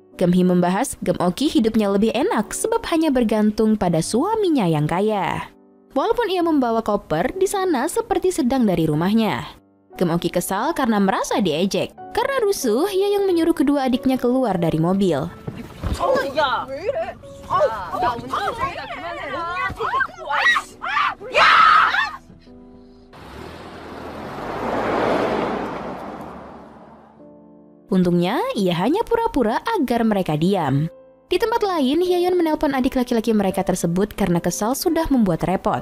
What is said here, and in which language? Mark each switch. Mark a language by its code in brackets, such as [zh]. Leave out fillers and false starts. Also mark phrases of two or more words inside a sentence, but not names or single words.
[id] Geum-hee membahas Geum-ok hidupnya lebih enak sebab hanya bergantung pada suaminya yang kaya. Walaupun ia membawa koper, di sana seperti sedang dari rumahnya. Geum-ok kesal karena merasa diejek. Karena rusuh, Hye-yeon menyuruh kedua adiknya keluar dari mobil. [ko] 야! 왜 이래? 야, 운전 중이다. 그만해. [id] Untungnya, ia hanya pura-pura agar mereka diam. Di tempat lain, Hye-yeon menelpon adik laki-laki mereka tersebut karena kesal sudah membuat repot.